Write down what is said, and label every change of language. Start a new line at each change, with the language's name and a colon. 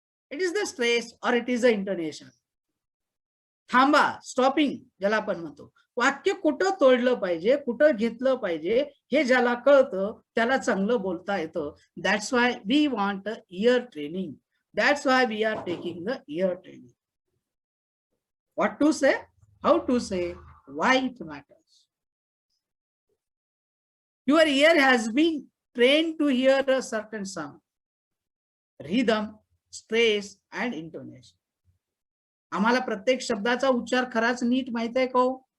English: It is the stress और it is the intonation.
Marathi: थांबा, stopping ज्याला आपण म्हणतो. वाक्य कुठं तोडलं पाहिजे, कुठं घेतलं पाहिजे हे ज्याला कळतं त्याला चांगलं बोलता येतं.
English: That's why we want ear training. That's why we are taking the ear training. What to say, how to say, why it matters. Your ear has been trained to hear a certain sound, rhythm, stress and intonation.
Marathi: आम्हाला प्रत्येक शब्दाचा उच्चार खराच नीट माहित आहे का?